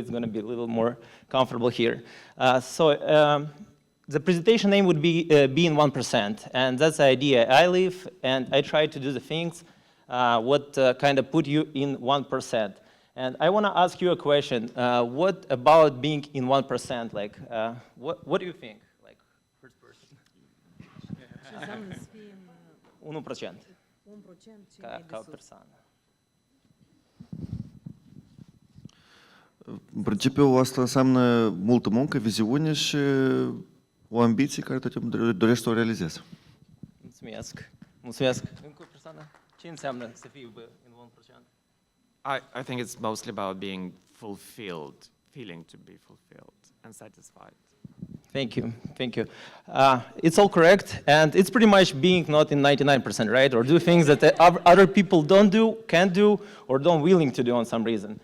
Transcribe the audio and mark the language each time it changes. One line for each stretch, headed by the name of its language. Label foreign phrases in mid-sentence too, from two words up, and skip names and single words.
English: It's gonna be a little more comfortable here. The presentation name would be in 1%, and that's the idea. I live and I try to do the things what kind of put you in 1%. And I want to ask you a question. What about being in 1%? Like, what do you think? Like, first person. 1%.
Romanian: Ca persoană. În principiu, asta înseamnă multă muncă, viziune și o ambiție care te dorești să o realizezi. Mulțumesc. Mulțumesc. Încă o persoană? Ce înseamnă să fii în 1%?
English: I think it's mostly about being fulfilled, feeling to be fulfilled and satisfied. Thank you, thank you. It's all correct, and it's pretty much being not in 99%, right? Or do things that other people don't do, can't do, or don't willing to do on some reason.